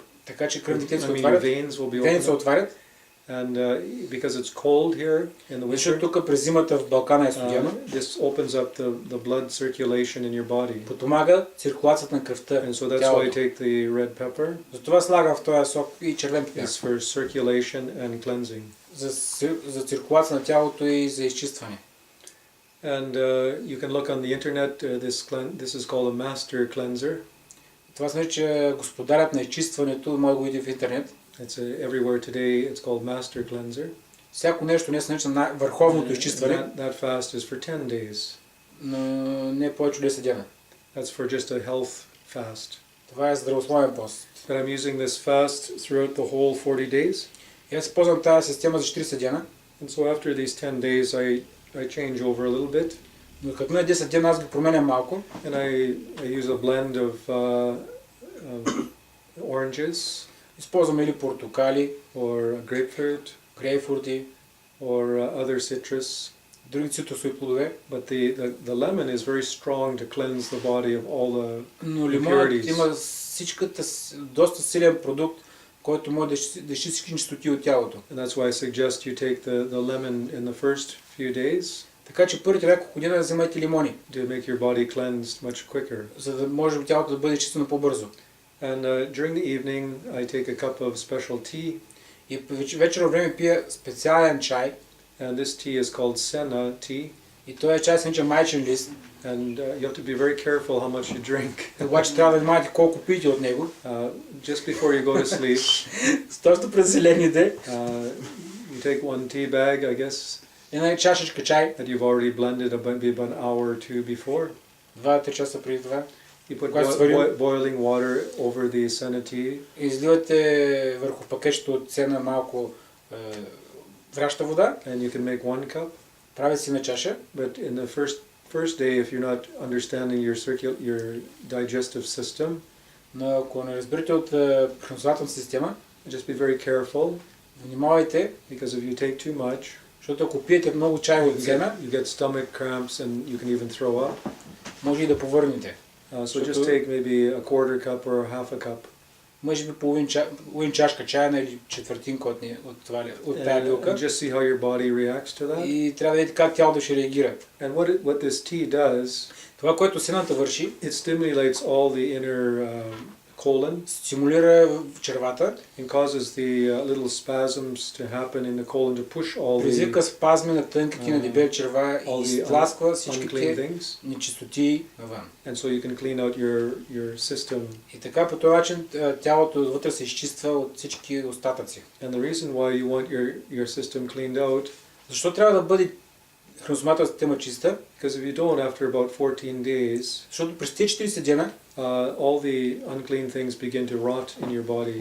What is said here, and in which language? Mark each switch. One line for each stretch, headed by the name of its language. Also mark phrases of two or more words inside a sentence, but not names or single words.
Bulgarian: Така че кръвните клетки се
English: Your
Bulgarian: отварят.
English: veins will be
Bulgarian: Вените се
English: opened up.
Bulgarian: отварят.
English: And because it's cold here in the
Bulgarian: Защото
English: winter,
Bulgarian: тук през зимата в Балкана е студено.
English: this opens up the blood circulation in your body.
Bulgarian: Подпомага циркулацията на кръвта.
English: And so that's why I take the red pepper.
Bulgarian: Затова слагам в този сок и червен пепер.
English: It's for circulation and cleansing.
Bulgarian: За циркулация на тялото и за изчистване.
English: And you can look on the internet. This is called a master cleanser.
Bulgarian: Това се нарича господарят на изчистването. Може да го видите в интернет.
English: It's everywhere today. It's called master cleanser.
Bulgarian: Всяко нещо не се нарича върховното изчистване.
English: That fast is for 10 days.
Bulgarian: Но не повече от 10 дена.
English: That's for just a health fast.
Bulgarian: Това е здравословен пост.
English: But I'm using this fast throughout the whole 40 days.
Bulgarian: И аз ползвам тази система за 40 дена.
English: And so after these 10 days, I change over a little bit.
Bulgarian: Но като на 10 дена аз ги променям малко.
English: And I use a blend of oranges.
Bulgarian: Използвам или портокали,
English: or grapefruit,
Bulgarian: грейпфрути,
English: or other citrus.
Bulgarian: други цитрусови плодове.
English: But the lemon is very strong to cleanse the body of all the
Bulgarian: Но лимонът
English: impurities.
Bulgarian: има всичката доста силен продукт, който може да изчисти всички нечистоти от тялото.
English: And that's why I suggest you take the lemon in the first few days.
Bulgarian: Така че първите няколко дена вземайте лимони,
English: To make your body cleansed much quicker.
Bulgarian: за да може тялото да бъде чистено по-бързо.
English: And during the evening, I take a cup of special tea.
Bulgarian: И вечерно време пия специален чай.
English: And this tea is called senna tea.
Bulgarian: И този чай се нарича майчин лист.
English: And you have to be very careful how much you drink.
Bulgarian: Обаче трябва да внимавате колко пиете от него.
English: Just before you go to sleep,
Bulgarian: Точно през зелените.
English: you take one tea bag, I guess,
Bulgarian: Една чашечка чай.
English: that you've already blended maybe about an hour or two before.
Bulgarian: 2-3 часа преди това.
English: You put
Bulgarian: Когато сварим,
English: boiling water over the senna tea.
Bulgarian: изливате върху пакетчето от сена малко вряща вода.
English: And you can make 1 cup.
Bulgarian: Прави си на чаша.
English: But in the first day, if you're not understanding your digestive system,
Bulgarian: Но ако не разберете от храносвателната система,
English: just be very careful,
Bulgarian: внимавайте,
English: because if you take too much,
Bulgarian: защото ако пиете много чай от сена,
English: you get stomach cramps and you can even throw up.
Bulgarian: може и да повърнете.
English: So just take maybe a quarter cup or half a cup.
Bulgarian: Може би половин чашка чайна или четвъртинка от тази билка.
English: And just see how your body reacts to that.
Bulgarian: И трябва да видите как тялото ще реагира.
English: And what this tea does,
Bulgarian: Това, което сената върши,
English: it stimulates all the inner colon
Bulgarian: стимулира червата,
English: and causes the little spasms to happen in the colon to push all
Bulgarian: предизвика
English: the
Bulgarian: спазми на тънките на дебели черва и изтласква всичките
English: unclean things.
Bulgarian: нечистоти навън.
English: And so you can clean out your system.
Bulgarian: И така по този начин тялото отвътре се изчиства от всички остатъци.
English: And the reason why you want your system cleaned out,
Bulgarian: Защо трябва да бъде храносмилателната система чиста?
English: because if you don't, after about 14 days,
Bulgarian: Защото през тези 40 дена
English: all the unclean things begin to rot in your body.